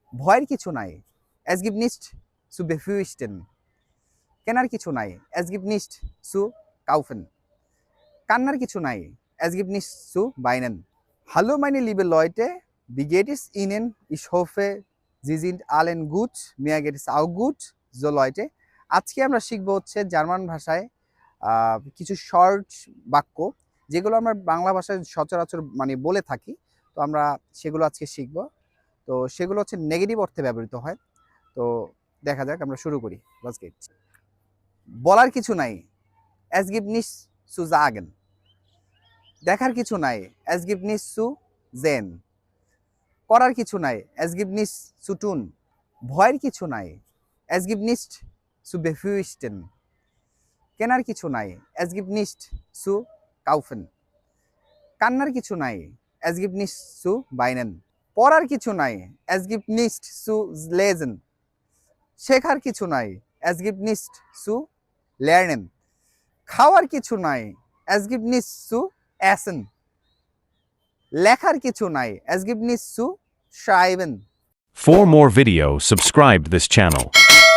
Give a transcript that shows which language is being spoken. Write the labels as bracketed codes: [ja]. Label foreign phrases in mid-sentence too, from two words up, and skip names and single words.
[bn] ভয়ের কিছু নাই, [de] es gibt nicht zu befürchten। [bn] কেনার কিছু নাই, [de] es gibt nicht zu kaufen। [bn] কান্নার কিছু নাই, [de] es gibt nichts zu weinen। Hallo meine liebe Leute, wie geht es Ihnen? Ich hoffe, Sie sind allen gut, mir geht es auch gut। So Leute, [bn] আজকে আমরা শিখবো হচ্ছে জার্মান ভাষায় কিছু শর্ট বাক্য, যেগুলো আমরা বাংলা ভাষায় সচরাচর মানে বলে থাকি। তো আমরা সেগুলো আজকে শিখবো। তো সেগুলো হচ্ছে নেগেটিভ অর্থে ব্যবহৃত হয়। তো দেখা যাক, আমরা শুরু করি। [de] Los geht's। [bn] বলার কিছু নাই, [de] es gibt nichts zu sagen। [bn] দেখার কিছু নাই, [de] es gibt nichts zu sehen। [bn] করার কিছু নাই, [de] es gibt nichts zu tun। [bn] ভয়ের কিছু নাই, [de] es gibt nichts zu befürchten। [bn] কেনার কিছু নাই, [de] es gibt nichts zu kaufen। [bn] কান্নার কিছু নাই, [de] es gibt nichts zu weinen। [bn] পড়ার কিছু নাই, [de] es gibt nichts zu lesen। [bn] শেখার কিছু নাই, [de] es gibt nichts zu lernen। [bn] খাওয়ার কিছু নাই, [de] es gibt nichts zu essen। [bn] লেখার কিছু নাই, [de] es gibt nichts zu schreiben। [en] For more video, subscribe this channel.